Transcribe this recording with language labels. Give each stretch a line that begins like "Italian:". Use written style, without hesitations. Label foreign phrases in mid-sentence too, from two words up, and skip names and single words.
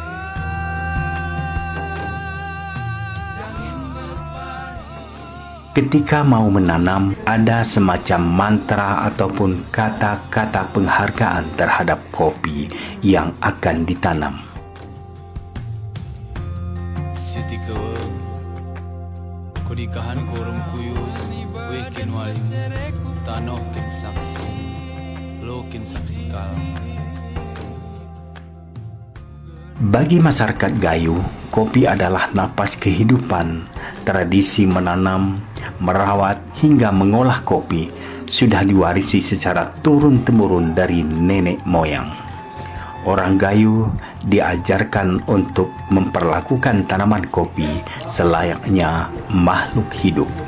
Indonesian: Ketika mau menanam, ada semacam mantra ataupun kata-kata penghargaan terhadap kopi yang akan ditanam.
Gayo: Siti Kewe, kunikahan korum kuyu, wekin walim, tanoh kin saksi, lo kin saksi kal.
Indonesian: Bagi masyarakat Gayo, kopi adalah napas kehidupan. Tradisi menanam, merawat hingga mengolah kopi sudah diwarisi secara turun-temurun dari nenek moyang. Orang Gayo diajarkan untuk memperlakukan tanaman kopi selayaknya makhluk hidup.